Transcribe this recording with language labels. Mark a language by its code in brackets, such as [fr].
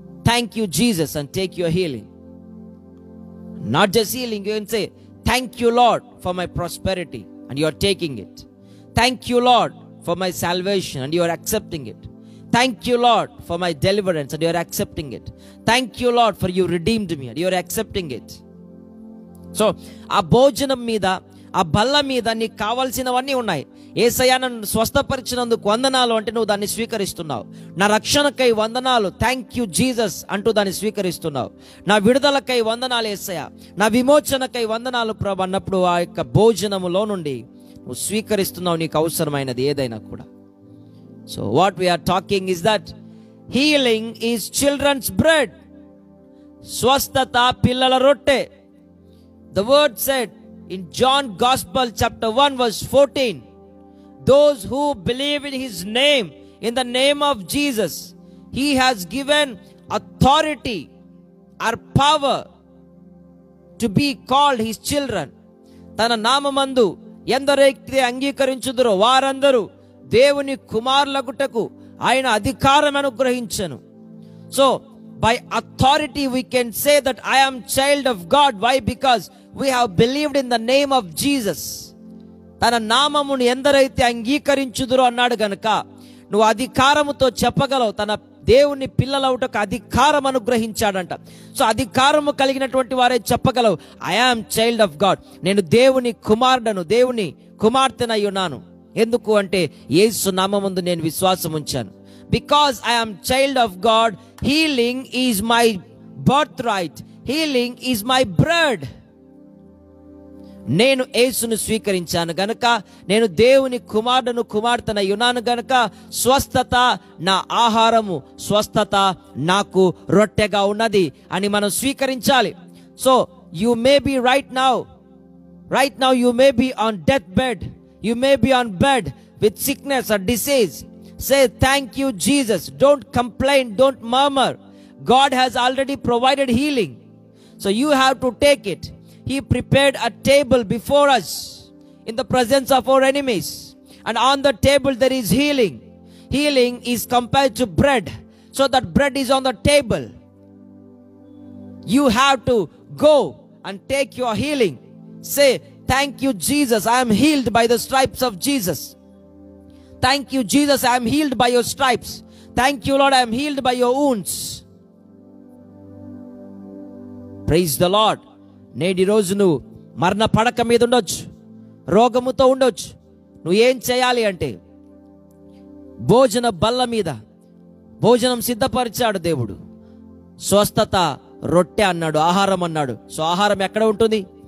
[en] Thank you Jesus, and take your healing. Not just healing, you can say, thank you Lord for my prosperity, and you are taking it. Thank you Lord for my salvation, and you are accepting it. Thank you Lord for my deliverance, and you are accepting it. Thank you Lord for you redeemed me, and you are accepting it. [te] So ఆ భోజనం మీద, ఆ బల్ల మీద నీకు కావాల్సినవన్నీ ఉన్నాయి. యేసయ్యా నన్ను స్వస్థపరిచినందుకు వందనాలు అంటే నువ్వు దాన్ని స్వీకరిస్తున్నావు. నా రక్షణకై వందనాలు, [en] thank you Jesus [te] అంటూ దాన్ని స్వీకరిస్తున్నావు. నా విడుదలకై వందనాలు యేసయ్యా, నా విమోచనకై వందనాలు ప్రభు అన్నప్పుడు ఆ యొక్క భోజనములో నుండి నువ్వు స్వీకరిస్తున్నావు నీకు అవసరమైనది ఏదైనా కూడా. [en] So what we are talking is that healing is children's bread. [te] స్వస్థత పిల్లల రొట్టె. [en] The word said in John Gospel chapter 1 verse 14, those who believe in His name, in the name of Jesus, He has given authority or power to be called His children. [te] తన నామమందు ఎందరైతే అంగీకరించుదురో వారందరూ దేవుని కుమారులగుటకు ఆయన అధికారం అనుగ్రహించెను. [en] So by authority we can say that I am child of God. Why? Because we have believed in the name of Jesus. [te] తన నామమును ఎందరైతే అంగీకరించుదురో అన్నాడు గనుక నువ్వు అధికారముతో చెప్పగలవు, తన దేవుని పిల్లలవుటకు అధికారం అనుగ్రహించాడంట. సో అధికారము కలిగినటువంటి వారే చెప్పగలవు, [en] I am child of God, [te] నేను దేవుని కుమారుడను, దేవుని కుమార్తెనై ఉన్నాను. ఎందుకు అంటే యేసు నామముందు నేను విశ్వాసం ఉంచాను. [en] Because I am child of God, healing is my birthright, healing is my bread. [te] నేను యేసును స్వీకరించాను గనుక, నేను దేవుని కుమారుడును కుమార్తెనై ఉన్నాను గనుక, స్వస్థత నా ఆహారము, స్వస్థత నాకు రొట్టెగా ఉన్నది అని మనం స్వీకరించాలి. [en] So you may be right now you may be on deathbed, you may be on bed with sickness or disease. Say thank you Jesus, don't complain, don't murmur. God has already provided healing, so you have to take it. He prepared a table before us in the presence of our enemies, and on the table there is healing. Healing is compared to bread, so that bread is on the table. You have to go and take your healing. Say thank you Jesus, I am healed by the stripes of Jesus. Thank you Jesus, I am healed by your stripes. Thank you Lord, I am healed by your wounds. Praise the Lord. [te] నేటి రోజు నువ్వు మరణ పడక మీద ఉండొచ్చు, రోగముతో ఉండొచ్చు. నువ్వు ఏం చేయాలి అంటే, భోజన బల్ల మీద భోజనం సిద్ధపరిచాడు దేవుడు. స్వస్థత రొట్టె అన్నాడు, ఆహారం అన్నాడు. సో ఆహారం ఎక్కడ ఉంటుంది?